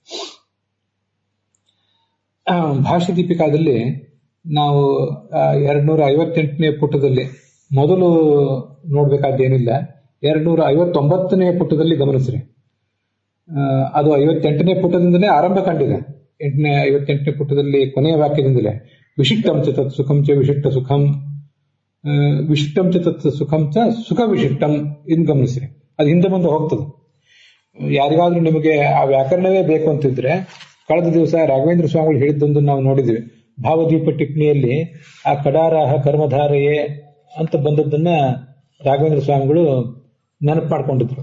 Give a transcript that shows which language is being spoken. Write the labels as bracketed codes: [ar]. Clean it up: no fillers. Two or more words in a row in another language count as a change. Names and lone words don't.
[kn] ಭಾಷ್ಯ ದೀಪಿಕಾದಲ್ಲಿ ನಾವು 258ನೇ ಪುಟದಲ್ಲಿ ಮೊದಲು ನೋಡ್ಬೇಕಾದ್ದೇನಿಲ್ಲ, 259ನೇ ಪುಟದಲ್ಲಿ ಗಮನಿಸ್ರಿ. ಅದು 58ನೇ ಪುಟದಿಂದಲೇ ಆರಂಭ ಕಂಡಿದೆ. 58ನೇ ಪುಟದಲ್ಲಿ ಕೊನೆಯ ವಾಕ್ಯದಿಂದಲೇ [sa] ವಿಶಿಷ್ಟಂ ಚ ತತ್ ಸುಖಂ ಚ ವಿಶಿಷ್ಟ ಸುಖಂ, ವಿಶಿಷ್ಟಂ ಚ ತತ್ ಸುಖಂ ಚ ಸುಖ ವಿಶಿಷ್ಟಂ [kn] ಇನ್ ಗಮನಿಸ್ರಿ. ಅದು ಹಿಂದೆ ಮುಂದೆ ಹೋಗ್ತದೆ. ಯಾರಿಗಾದ್ರೂ ನಿಮಗೆ ಆ ವ್ಯಾಕರಣವೇ ಬೇಕು ಅಂತಿದ್ರೆ, ಕಳೆದ ದಿವಸ ರಾಘವೇಂದ್ರ ಸ್ವಾಮಿಗಳು ಹೇಳಿದ್ದೊಂದು ನಾವು ನೋಡಿದ್ವಿ. ಭಾವದೀಪ ಟಿಪ್ಪಣಿಯಲ್ಲಿ ಆ ಕಡಾರಾಹ ಕರ್ಮಧಾರೆಯೇ ಅಂತ ಬಂದದ್ದನ್ನ ರಾಘವೇಂದ್ರ ಸ್ವಾಮಿಗಳು ನೆನಪು ಮಾಡ್ಕೊಂಡಿದ್ರು.